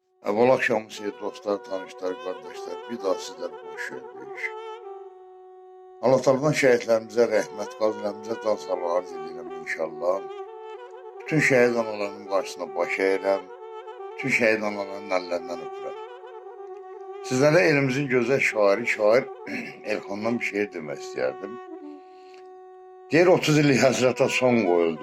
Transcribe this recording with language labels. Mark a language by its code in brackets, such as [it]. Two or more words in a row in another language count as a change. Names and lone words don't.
[tr] Evvel akşamı sevgili dostlar, tanışlar, kardeşler, bir daha sizlere hoş gördük. [az] Allah Teala'dan şehitlerimize rəhmət, qazilərimizə can sağlığı arz edirəm inşallah. Bütün şehit analarının qarşısına baş əyirəm, bütün şehit analarının əllərindən öpürəm. Sizlərə elimizin gözəl şair Elxandan bir şeir demək istəyərdim. Deyir 30 illik həsrətə son qoyuldu.